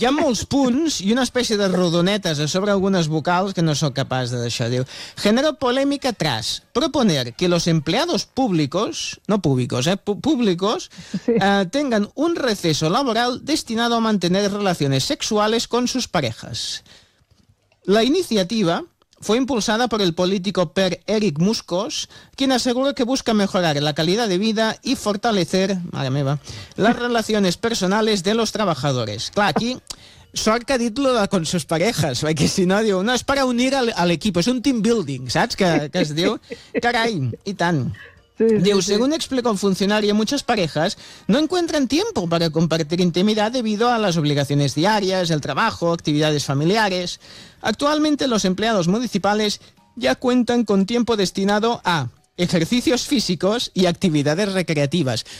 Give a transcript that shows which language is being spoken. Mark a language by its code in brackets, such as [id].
[ca] Hi ha molts punts i una espècie de rodonetes a sobre algunes vocals que no sóc capaç de deixar. [es] Diu, genera polèmica tras proponer que los empleados públicos, no públicos, públicos, tengan un receso laboral destinado a mantener relaciones sexuales con sus parejas. La iniciativa... fue impulsada por el político Per Eric Muscos, quien aseguró que busca mejorar la calidad de vida y fortalecer, madre mía, las relaciones personales de los trabajadores. [ca] Claro, aquí, sort que ha dit lo de [es] con sus parejas, [ca] perquè si no, diu, no, és per unir a l'equip, és un team building, saps, que es diu? Carai, i tant. Sí, diu, sí, [es] según explicó un funcionario, muchas parejas no encuentran tiempo para compartir intimidad debido a las obligaciones diarias, el trabajo, actividades familiares. Actualmente los empleados municipales ya cuentan con tiempo destinado a ejercicios físicos y actividades recreativas.